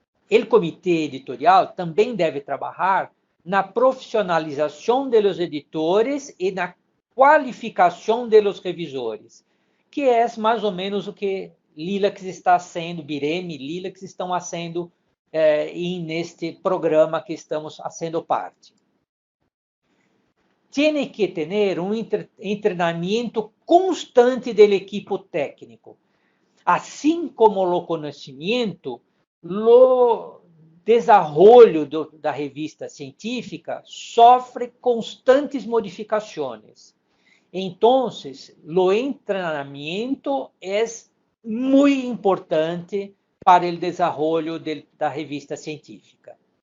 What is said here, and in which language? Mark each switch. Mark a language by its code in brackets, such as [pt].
[pt] O comitê editorial também deve trabalhar na profissionalização dos editores e na qualificação dos revisores, que é mais ou menos o que Lilacs está sendo, Bireme e Lilacs estão fazendo neste programa que estamos fazendo parte. [es] tiene que tener un entrenamiento constante del equipo técnico. [pt] Assim como o conhecimento, o desenvolvimento da revista científica sofre constantes modificações. Então, o treinamento é muito importante para o desenvolvimento da revista científica.